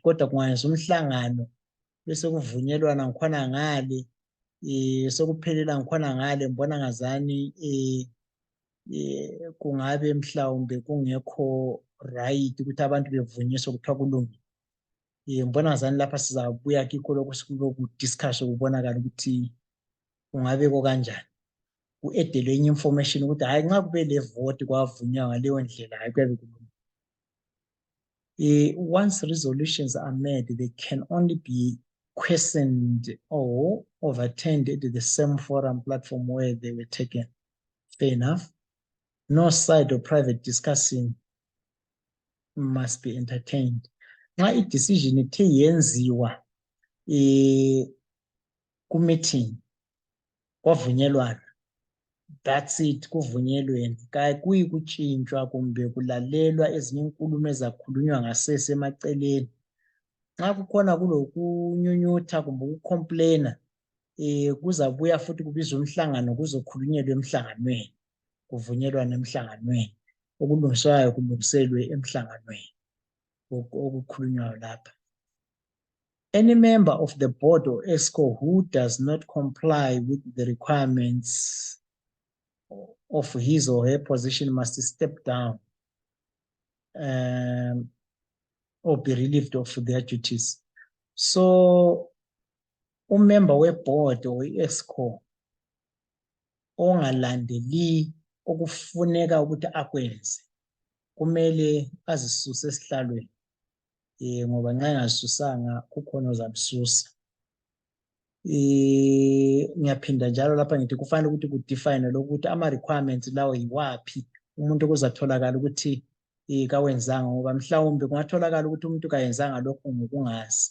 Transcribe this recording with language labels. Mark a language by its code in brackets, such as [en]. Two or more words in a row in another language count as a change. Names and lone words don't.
[nd] Kodwa kungayenza umhlangano bese kuvunyelwana ngikhona ngale sekuphelela ngikhona ngale, ngibona ngazani kungabe mhlawumbe kungekho right ukuthi abantu bevunyiswe kuthiwa kulungile. Ngibona ngazani lapha sizabuya kikho lokhu kudiscuss ukubonakala ukuthi kungabe kanjani. Ku-edelwe enye information ukuthi hayi nxa kube le vote kwavunywa ngaleyo ndlela hayi kuyabe kulungile. [en] Once resolutions are made, they can only be questioned or overturned at the same forum platform where they were taken. Fair enough. No side or private discussing must be entertained. [nd] Nxa i-decision ithe yenziwa ku-meeting kwavunyelwana, [en] that's it, [nd] kuvunyelweni. Kuyi kutshintshwa kumbe kulalelwa ezinye inkulumo ezakhulunywa ngasese emaceleni. Nxa kukhona kulokunyunyutha kumbe ukucomplaina, kuzabuya futhi kubizwe umhlangano kuzokhulunyelwa emhlanganweni, kuvunyelwana emhlanganweni. Okulungiswayo kulungiselwe emhlanganweni okukhulunywayo lapha. [en] Any member of the board or EXCO who does not comply with the requirements of his or her position must step down or be relieved of their duties. [nd] So, member we- [en] board or EXCO [nd] ongalandeli okufuneka ukuthi akwenze kumele azisuse esihlalweni. Ngoba nxa engazisusanga kukhona ozamsusa. Ngiyaphinda njalo lapha ngithi kufanele ukuthi kudefine lokuthi ama-requirements lawo yiwaphi umuntu okuzatholakala ukuthi kawenzanga, ngoba mhlawumbe kungatholakala ukuthi umuntu kayenzanga lokho ngokungazi.